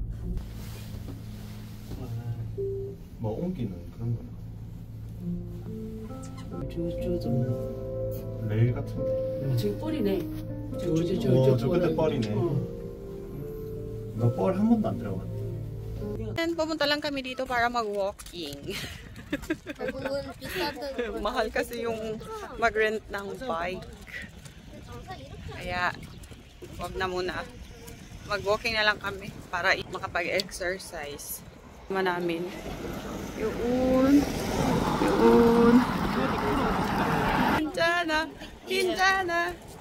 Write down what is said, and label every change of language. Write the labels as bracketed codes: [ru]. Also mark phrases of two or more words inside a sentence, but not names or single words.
[ko] 뭐 옮기는 그런 거야. 저좀 레일 같은데. 지금 뻘이네. 저 끝에 뻘이네. 너 뻘 한 번도 안 들어갔네. [tl] And pumunta lang kami dito para mag-walking. Mahal kasi yung mag-rent ng bike. Kaya Wag na muna. Mag-walking na lang kami para makapag-exercise. Tama namin. Yun. Hinjana.